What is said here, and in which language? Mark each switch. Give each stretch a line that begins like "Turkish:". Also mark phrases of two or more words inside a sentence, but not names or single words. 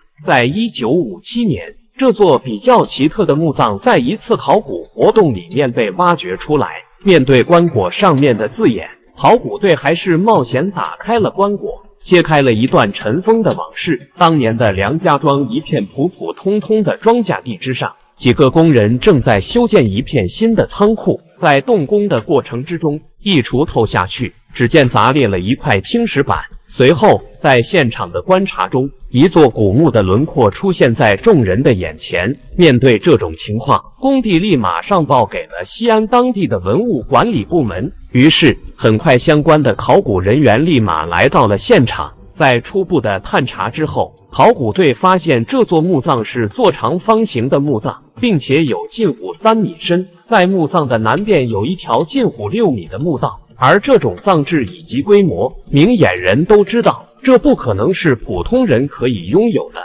Chinese: 在1957年，這座比較奇特的墓葬在一次考古活動裡面被挖掘出來。面對棺椁上面的字眼，考古隊還是冒險打開了棺椁，揭開了一段塵封的往事。當年的梁家莊一片普普通通的莊稼地之上，幾個工人正在修建一片新的倉庫。在動工的過程之中，一鋤頭下去，只見砸裂了一塊青石板。隨後在現場的觀察中，一座古墓的輪廓出現在眾人的眼前。面對這種情況，工地立馬上報給了西安當地的文物管理部門。於是很快相關的考古人員立馬來到了現場。在初步的探查之後，考古队发現這座墓葬是座長方形的墓葬，並且有近乎3米深。在墓葬的南邊有一條近乎6米的墓道，而這種葬制以及規模，明眼人都知道，這不可能是普通人可以擁有的。